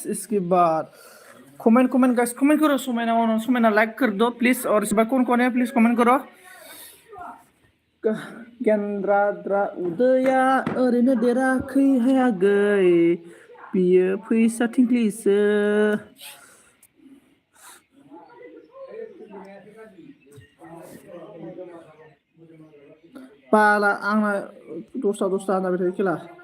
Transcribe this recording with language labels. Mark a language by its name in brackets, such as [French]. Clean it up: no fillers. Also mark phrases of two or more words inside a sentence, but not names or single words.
[Hindi] इसके बाद [English] comment comment guys, [Hindi] कमेंट करो। [Bodo] समायना समायना [Hindi] लाइक कर दो प्लीज। और इस बार कौन है प्लीज कमेंट करो। [Bodo] गेन्द्राद्रा उदैया ओरैनो देराखै हायागै, बियो फैसा थिंख्लिसो। बाला आंना दस्रा होनबाय थायो खेला।